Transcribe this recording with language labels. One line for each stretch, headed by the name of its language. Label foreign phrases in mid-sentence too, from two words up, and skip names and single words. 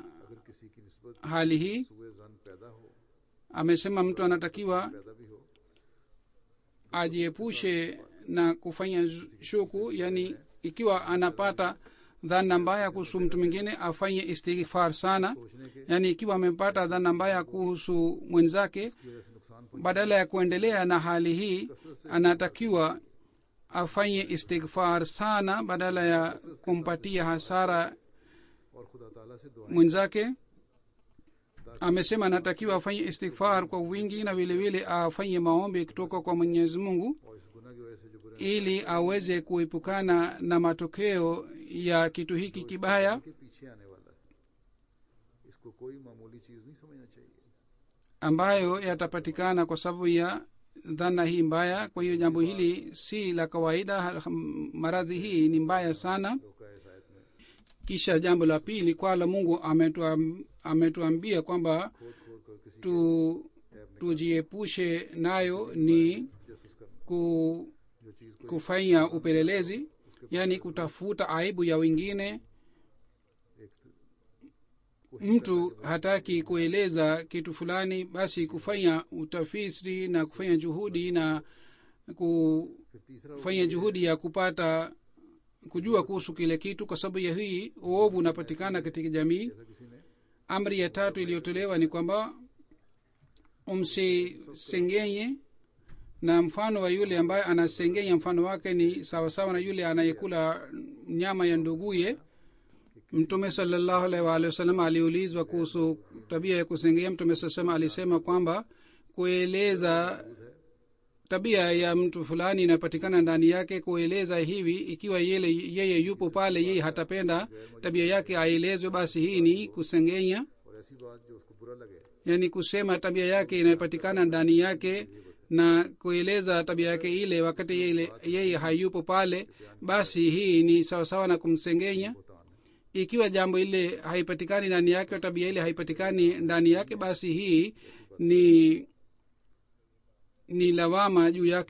Urdu: اگر کسی کی نسبت
Swahili: hali hii
Urdu: سوئے ظن پیدا ہو
Swahili: amesema mtu anatakiwa
Urdu: پیدا بھی ہو
Swahili: ajiepushe na kufanya shuku yani ikiwa anapata dhana mbaya kuhusu mtu mwingine afanye istighfar sana
Urdu: سوچنے کے
Swahili: yani ikiwa amepata dhana mbaya kuhusu mwenzake
Urdu: کی وجہ سے نقصان
Swahili: badala ya kuendelea na hali hii anatakiwa afanye istighfar sana badala ya kumpatia hasara
Urdu: اور خدا تعالیٰ سے دعا
Swahili: mwenzake. Amesema anatakiwa afanye istighfar kwa wingi na vile vile afanye maombi kutoka kwa Mwenyezi Mungu
Urdu: اور اس گناہ کی وجہ سے جو برے
Swahili: ili aweze kuepukana na matokeo ya kitu hiki kibaya
Urdu: کے پیچھے آنے والا ہے، اس کو کوئی معمولی چیز نہیں سمجھنا چاہیے.
Swahili: ambayo yatapatikana kwa sababu ya dhana hii mbaya. Kwa hiyo jambo hili si la kawaida, maradhi hii ni mbaya sana.
Urdu: لوگ کا اس آیت میں
Swahili: Kisha jambo la pili, kwala Mungu ametuambia kwamba
Urdu: کھود کھود کر کسی
Swahili: tujiepushe nayo ni
Urdu: تجسس کرنا,
Swahili: ku,
Urdu: جو چیز کو
Swahili: kufanya upelelezi, yani kutafuta aibu ya wengine.
Urdu: ایک
Swahili: Mtu hataki kueleza kitu fulani, basi kufanya utafiti na kufanya juhudi na
Urdu: پھر تیسرا
Swahili: kufanya juhudi ya kupata kujua kuhusu kile kitu, kwa sababu ya hii uovu unapatikana katika jamii.
Urdu: جیسا کسی نے
Swahili: Amri ya tatu iliyotolewa ni kwamba umsisengenye, na mfano wa yule ambaye anasengenya mfano wake ni sawasawa na yule anayekula nyama ya nduguye. Mtume
Arabic: صلى الله عليه وآله وسلم
Swahili: aliulizwa kuhusu tabia ya kusengenya. Mtume sallallahu alisema kwamba kueleza tabia ya mtu fulani inapatikana ndani yake, kueleza hivi ikiwa yeye yupo pale, yeye hatapenda tabia yake aelezwe, basi hii ni kusengenya.
Urdu: اور ایسی بات جو اس کو برا لگے,
Swahili: Yani kusema tabia yake inayopatikana ndani yake na kueleza tabia yake ile wakati yeye hayupo pale, basi hii ni sawasawa na kumsengenya.
Urdu: ہوتا ہے
Swahili: Ikiwa jambo ile haipatikani ndani yake, tabia ile haipatikani ndani yake, basi hii ni lawama juu yake.